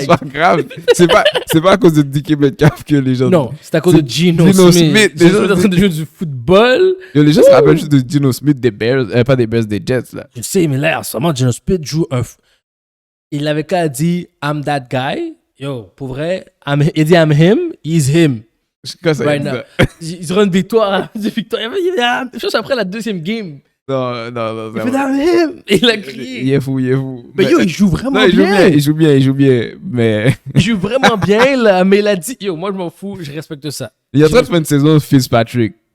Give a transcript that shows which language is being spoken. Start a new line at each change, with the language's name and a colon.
French: C'est pas grave. C'est pas à cause de DK Metcalf que les gens... Non, c'est à cause de Geno Smith. Les gens sont en train de jouer du football. Les gens se rappellent juste de Geno Smith des Bears. Pas des Bears, des Jets, là. Je sais, mais là, en ce moment, Geno Smith joue un... Il avait qu'à dire «
English: I'm that guy ».
French: Yo, pour vrai, il dit
English: I'm him, he's him.
French: Quand ça
English: right now.
French: Ils auront une victoire. Je pense après la deuxième game. Non. Il fait
English: I'm him.
French: Il a crié. Il est fou. Mais yo, il joue vraiment bien. Il joue bien, mais... Il joue vraiment bien, là, mais il a dit, yo, moi je m'en fous, je respecte ça. Il est en train de faire une saison Fitzpatrick.